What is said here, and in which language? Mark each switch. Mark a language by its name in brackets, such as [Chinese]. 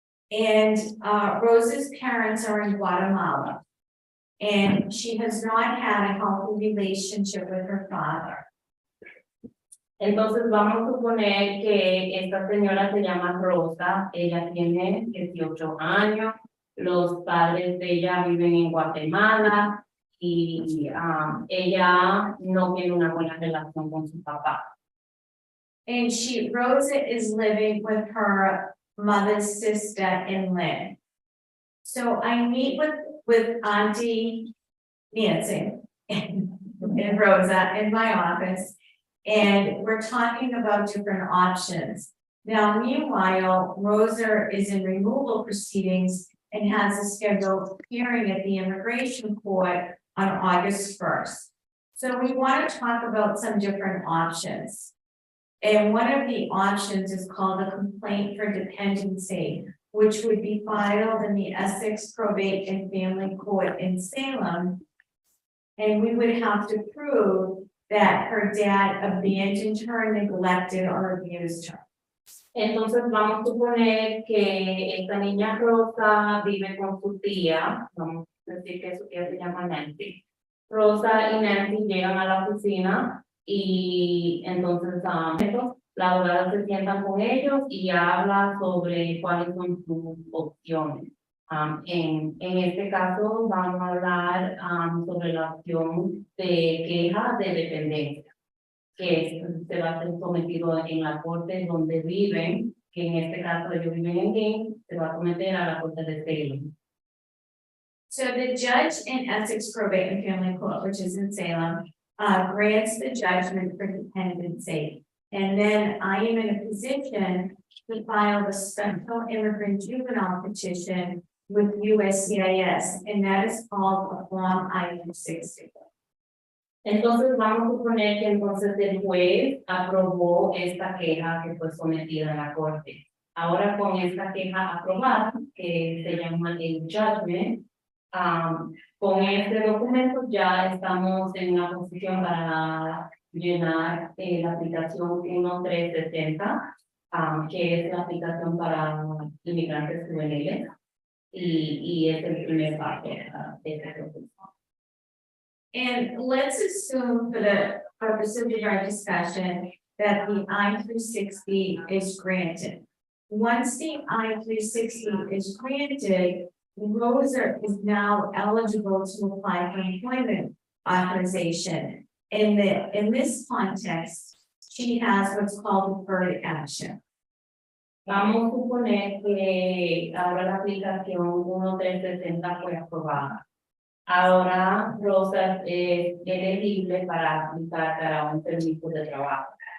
[English] And Rosa's parents are in Guatemala. And she has not had a healthy relationship with her father. [Spanish] Entonces vamos a suponer que esta señora se llama Rosa, ella tiene 18 años, los padres de ella viven en Guatemala y ella no tiene una buena relación con su papá. [English] And Rosa is living with her mother's sister in Lynn. So I meet with Auntie Nancy and Rosa in my office, and we're talking about different options. Now, meanwhile, Rosa is in removal proceedings and has a scheduled hearing at the immigration court on August 1st. So we want to talk about some different options. And one of the options is called a complaint for dependency, which would be filed in the Essex Probate and Family Court in Salem. And we would have to prove that her dad abandoned her, neglected, or abused her. [Spanish] Entonces vamos a suponer que esta niña Rosa vive con su tía, vamos a decir que su tía se llama Nancy. Rosa y Nancy llegan a la oficina y entonces la abogada se sientan con ellos y habla sobre cuáles son sus opciones. En este caso vamos a hablar sobre la opción de queja de dependencia, que se va a ser sometido en la corte donde viven, que en este caso ellos viven en Lynn, se va a someter a la corte de Salem. [English] So the judge in Essex Probate and Family Court, which is in Salem, grants the judgment for dependency. And then I am in a position to file a special immigrant juvenile petition with USCIS, and that is called a Form I-260. [Spanish] Entonces vamos a suponer que entonces el juez aprobó esta queja que fue sometida a la corte. Ahora con esta queja aprobada, que se llama el judgment, con este documento ya estamos en una posición para llenar la aplicación 1370, que es la aplicación para inmigrantes juveniles, y es el primer paso de este proceso. [English] And let's assume for the purpose of our discussion that the I-360 is granted. Once the I-360 is granted, Rosa is now eligible to apply for employment authorization. In this context, she has what's called deferred action. [Spanish] Vamos a suponer que ahora la aplicación 1360 fue aprobada. Ahora Rosa es elegible para aplicar para un permiso de trabajo.